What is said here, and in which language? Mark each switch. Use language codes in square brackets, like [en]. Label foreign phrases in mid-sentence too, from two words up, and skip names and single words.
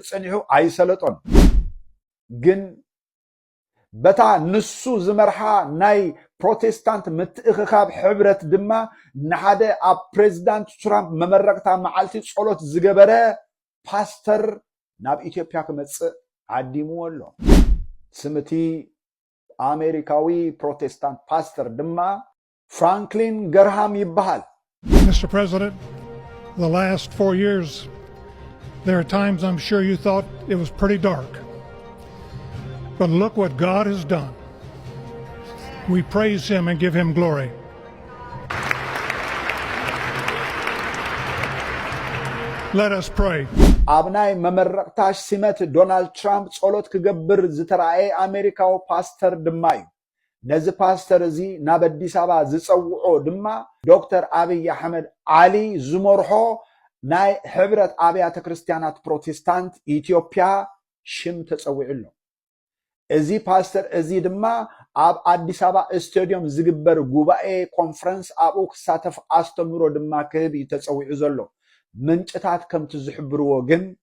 [ti] ፀኒሑ ኣይሰለጦን። ግን በታ ንሱ ዝመርሓ ናይ ፕሮቴስታንት ምትእኽኻብ ሕብረት ድማ ንሓደ ኣብ ፕሬዝዳንት ትራምፕ መመረቅታ መዓልቲ ጸሎት ዝገበረ ፓስተር ናብ ኢትዮጵያ ክመጽእ ዓዲምዎ ኣሎ። ስምቲ አሜሪካዊ ፕሮቴስታንት ፓስተር ድማ ፍራንክሊን ገርሃም ይበሃል። [en] Mr. President, the last 4 years, there are times I'm sure you thought it was pretty dark. But look what God has done. We praise him and give him glory. Let us pray. [ti] ኣብናይ መመረቅታሽ ሲመት ዶናልድ ትራምፕ ጸሎት ክገብር ዝተረኣየ አሜሪካዊ ፓስተር ድማ እዩ። ነዚ ፓስተር እዚ ናብ አዲስ አበባ ዝፀውዖ ድማ ዶክተር አብይ አሕመድ አሊ ዝመርሖ ናይ ሕብረት አብያተ ክርስቲያናት ፕሮቴስታንት ኢትዮጵያ ሽም ተፀዊዑሎ። እዚ ፓስተር እዚ ድማ ኣብ አዲስ አበባ ስታዲየም ዝግበር ጉባኤ ኮንፈረንስ ኣብኡ ክሳተፍ ኣስተምሮ ድማ ክህብ ተፀዊዑ ዘሎ። ምንጭታት ከምቲ ዝሕብርዎ ግን